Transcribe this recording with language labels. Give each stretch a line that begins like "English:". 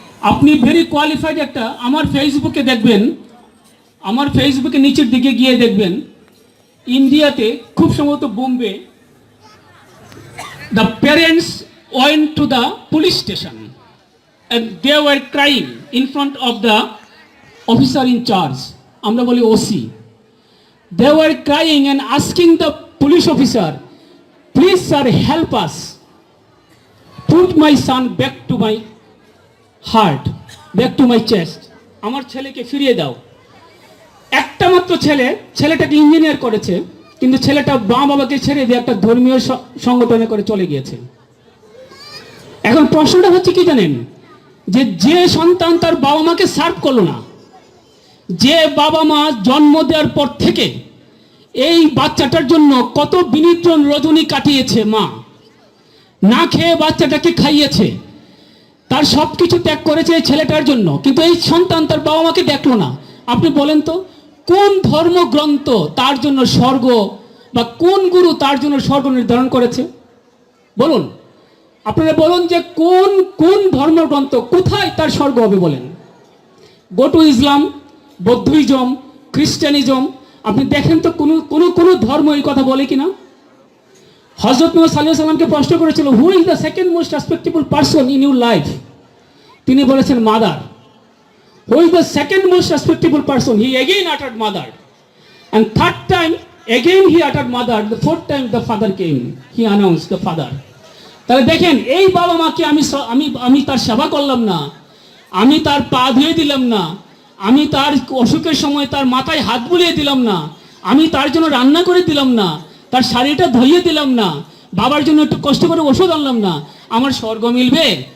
Bangla: আপনি
English: very qualified
Bangla: একটা, আমার ফেসবুকে দেখবেন, আমার ফেসবুকে নিচের দিকে গিয়ে দেখবেন, ইন্ডিয়াতে খুব সম্ভবত Bombay,
English: the parents went to the police station and they were crying in front of the officer in charge,
Bangla: আমরা বলি OC.
English: They were crying and asking the police officer, please sir, help us, put my son back to my heart, back to my chest,
Bangla: আমার ছেলেকে ফিরিয়ে দাও। একটা মাত্র ছেলে, ছেলেটাকে ইঞ্জিনিয়ার করেছে, কিন্তু ছেলেটা মা বাবাকে ছেড়ে দিয়ে একটা ধর্মীয় সংগঠনে করে চলে গিয়েছে। এখন প্রশ্নটা হচ্ছে কি জানেন, যে সন্তান তার বাবা মাকে সার্ভ করলো না, যে বাবা মা জন্ম দেওয়ার পর থেকে এই বাচ্চাটার জন্য কত বিনিদ্রণ রজনী কাটিয়েছে, মা না খেয়ে বাচ্চাটাকে খাইয়েছে, তার সব কিছু ত্যাগ করেছে এই ছেলেটার জন্য, কিন্তু এই সন্তান তার বাবা মাকে দেখলো না। আপনি বলেন তো, কোন ধর্মগ্রন্থ তার জন্য স্বর্গ, বা কোন গুরু তার জন্য স্বর্গ নির্ধারণ করেছে? বলুন, আপনারা বলুন যে কোন কোন ধর্মগ্রন্থ, কোথায় তার স্বর্গ হবে বলেন?
English: go to
Bangla: ইসলাম, বৌদ্ধিজম, খ্রিস্টানিজম, আপনি দেখেন তো কোন ধর্ম এই কথা বলে কিনা? হযরত মুহাম্মদ সাল্লাল্লাহু আলাইহি ওয়াসাল্লামকে প্রশ্ন করেছিল,
English: Who is the second most respectable person in your life?
Bangla: তিনি বলেছেন mother.
English: Who is the second most respectable person? He again uttered mother, and third time again he uttered mother, the fourth time the father came, he announced the father.
Bangla: তাহলে দেখেন, এই বাবা মাকে আমি তার সেবা করলাম না, আমি তার পা ধুয়ে দিলাম না, আমি তার অসুখের সময় তার মাথায় হাত বুলিয়ে দিলাম না, আমি তার জন্য রান্না করে দিলাম না, তার শাড়িটা ধুইয়ে দিলাম না, বাবার জন্য একটু কষ্ট করে ওষুধ আনলাম না, আমার স্বর্গ মিলবে?